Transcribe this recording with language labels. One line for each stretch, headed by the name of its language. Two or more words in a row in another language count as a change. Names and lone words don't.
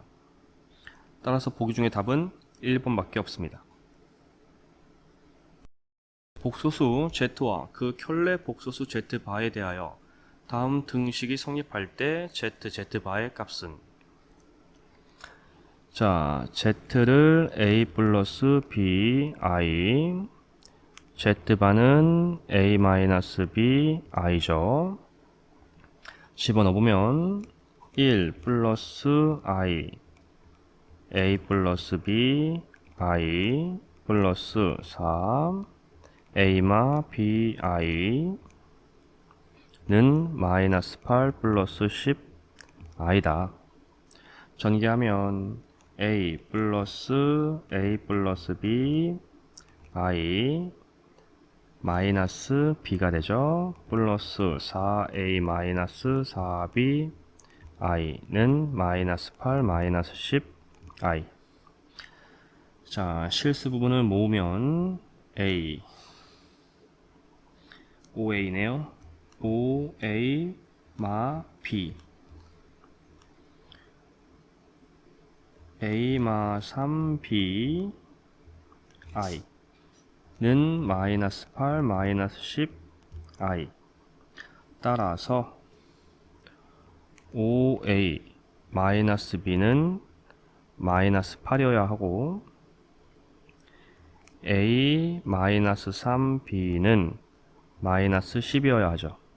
Korean: 따라서 보기 중에 답은 1번밖에 없습니다. 복소수 z와 그 켤레 복소수 z바에 대하여 다음 등식이 성립할 때 z바의 값은, 자, z를 a 플러스 b i, z바는 a 마이너스 b i죠. 집어넣어보면 1 플러스 i, a 플러스 b i 플러스 4 a마 b i는 마이너스 8 플러스 10 i다. 전개하면 a 플러스 b i 마이너스 b가 되죠. 플러스 4a 마이너스 4b i는 마이너스 8 마이너스 10 i. 자, 실수 부분을 모으면 a 5a네요. 5a 마 b a 마 3b i 는 마이너스 8 마이너스 10 i. 따라서 5a 마이너스 b는 마이너스 8이어야 하고 a 마이너스 3b는 마이너스 10이어야 하죠.